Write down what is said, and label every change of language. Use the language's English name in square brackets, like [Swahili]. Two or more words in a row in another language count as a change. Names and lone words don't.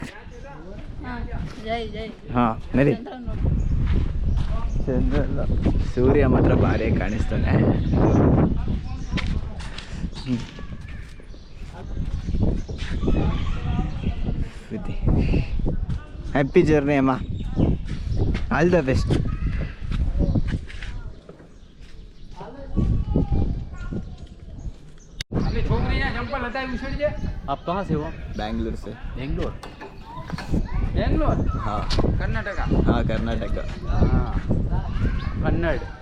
[Kannada] ಹಾಂ ನಡಿ. ಚಂದ್ರಲ್ಲ, ಸೂರ್ಯ ಮಾತ್ರ ಭಾರಿ ಕಾಣಿಸ್ತಾನೆ. [English] happy journey ಅಮ್ಮ, all the best. [Hindi] आप कहाँ से हो? बैंगलोर से. बेंगलोर. बेंगलोर? हाँ कर्नाटक. हाँ कर्नाटक. हाँ कन्नड़.